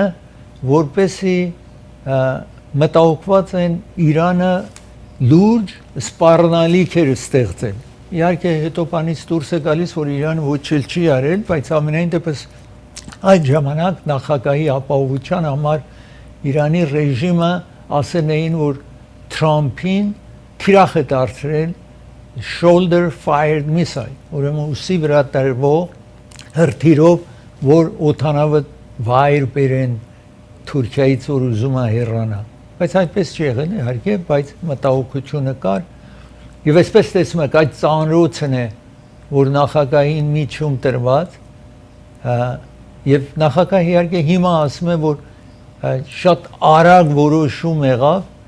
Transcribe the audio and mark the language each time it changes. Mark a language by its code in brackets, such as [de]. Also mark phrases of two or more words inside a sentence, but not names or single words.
[hy] որպեսի մտահոգված են Իրանը լուրջ սպառնալիքեր ստեղծել։ Իհարկե հետո բանից դուրս է գալիս, որ Իրանը ոչ էլ չի արել, բայց ամենայն դեպս այդ ժամանակ նախագահի ապահովության համար Իրանի ռեժիմը ասել էին, որ Թրամփին թիրախ է [en] դարձրել shoulder fired missile, [hy] ուրեմն ուսի վրա տրվող հրթիռով, որ օդանավը վայր բերեն Թուրքիայից, որ ուզում է հեռանա։ Բայց այդպես չի եղել, իհարկե, բայց մտահոգությունը կար։ Եվ այսպես տեսնում եք, այդ ծանրոցն է, որ նախագահին միջում տրված, եւ նախագահը իհարկե հիմա ասում է, որ շատ արագ որոշում եղավ,